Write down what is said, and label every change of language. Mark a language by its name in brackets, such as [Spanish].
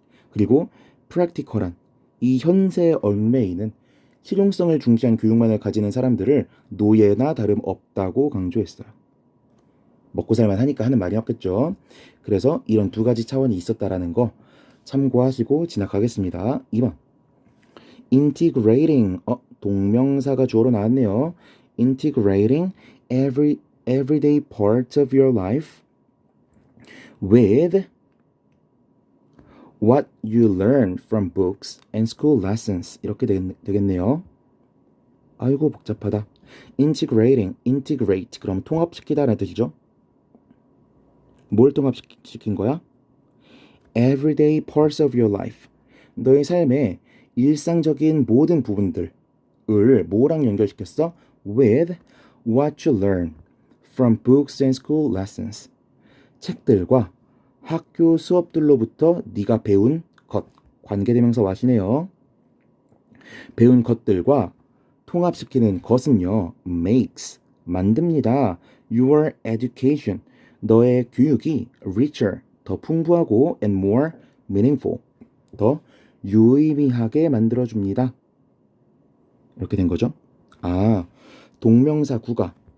[Korean] 그리고 practical한 이 현세에 얽매이는 실용성을 중시한 교육만을 가지는 사람들을 노예나 다름없다고 강조했어요. 먹고 살만 하니까 하는 말이었겠죠. 그래서 이런 두 가지 차원이 있었다라는 거 참고하시고 지나가겠습니다. 2번. integrating 동명사가 주어로 나왔네요. [English] integrating everyday parts of your life with what you learn from books and school lessons [Korean] 이렇게 되겠네요. 아이고 복잡하다. integrate 그럼 통합시키다라는 뜻이죠. 뭘 통합시킨 거야? [English] everyday parts of your life [Korean] 너의 삶의 일상적인 모든 부분들을 뭐랑 연결시켰어? [English] with what you learn from books and school lessons [Korean] 책들과 학교 수업들로부터 네가 배운 것 관계대명사 와시네요. 배운 것들과 통합시키는 것은요 makes 만듭니다. your education 너의 교육이 richer 더 풍부하고 [English] and more meaningful [Korean] 더 유의미하게 만들어줍니다. 이렇게 된 거죠. 동명사 구가